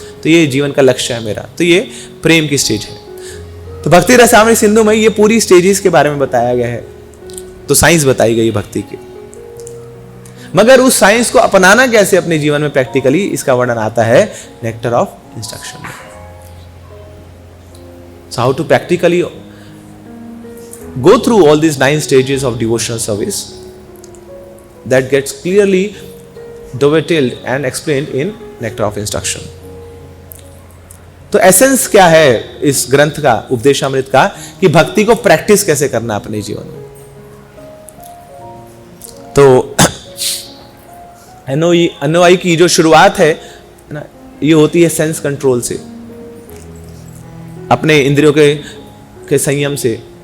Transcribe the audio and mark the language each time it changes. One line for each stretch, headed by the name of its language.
Hindi: तो ये जीवन का लक्ष्य है मेरा। तो ये प्रेम की स्टेज है। तो भक्ति रसामृत सिंधु में ये पूरी स्टेजेस के बारे में बताया गया है। तो साइंस बताई गई भक्ति की, मगर उस साइंस को अपनाना कैसे अपने जीवन में प्रैक्टिकली, इसका वर्णन आता है नेक्टर ऑफ इंस्ट्रक्शन में।
English: So how to practically go through all these 9 stages of devotional service, that gets clearly detailed and explained in Nectar of Instruction.
Hindi: तो एसेंस क्या है इस ग्रंथ का, उपदेशामृत का, कि भक्ति को प्रैक्टिस कैसे करना अपने जीवन में। तो अनुयायी की जो शुरुआत है ना, ये होती है सेंस कंट्रोल से, अपने इंद्रियों के संयम से।